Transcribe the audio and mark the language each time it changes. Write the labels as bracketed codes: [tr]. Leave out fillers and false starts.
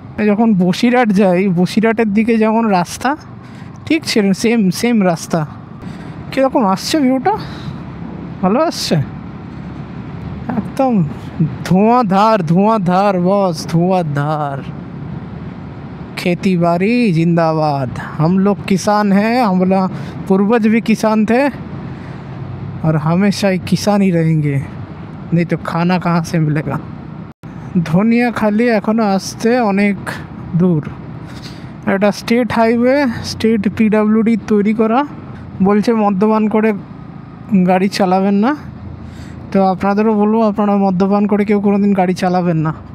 [bn] যখন বসিরহাট যাই, বসিরহাটের দিকে যেমন রাস্তা ঠিক ছিল, সেম রাস্তা। কীরকম আসছে ভিউটা? ভালো আসছে, একদম [hi] धुआंधार बॉस, धुआंधार। खेती बाड़ी जिंदाबाद। हम लोग किसान हैं, हमारा पूर्वज भी किसान थे और हमेशा ही किसान ही रहेंगे, नहीं तो खाना कहाँ से मिलेगा। [bn] ধনিয়াখালি এখনও আসতে অনেক দূর। এটা স্টেট হাইওয়ে, স্টেট পিডাব্লিউডি তৈরি করা। বলছে মদ্যপান করে গাড়ি চালাবেন না, তো আপনাদেরও বলবো আপনারা মদ্যপান করে কেউ কোনোদিন গাড়ি চালাবেন না।